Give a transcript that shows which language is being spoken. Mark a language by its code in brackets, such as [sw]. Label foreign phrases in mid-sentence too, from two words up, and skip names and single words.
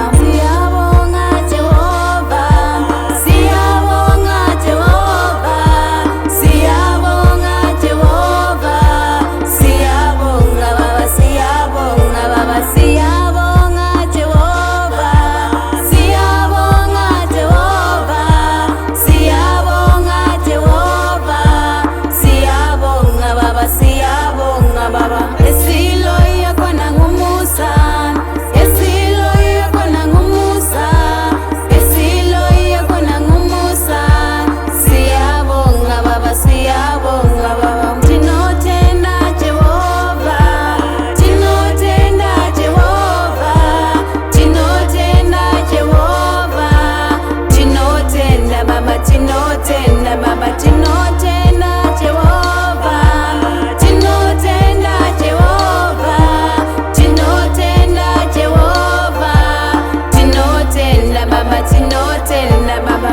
[zu] Siyabonga Jehova, siyabonga Jehova, siyabonga Jehova, siyabonga baba, siyabonga baba, siyabonga Jehova, siyabonga Jehova, siyabonga Jehova, siyabonga baba, siyabonga baba. Esiloya khona ngumusa, esiloya khona ngumusa, esiloya khona ngumusa. Siyabonga baba, siyabonga baba. [sn] Tinotenda Jehova, tinotenda Jehova, tinotenda Jehova, tinotenda baba, tinotenda baba, tinotenda Jehova, tinotenda Jehova, tinotenda Jehova, tinotenda baba, tinotenda baba.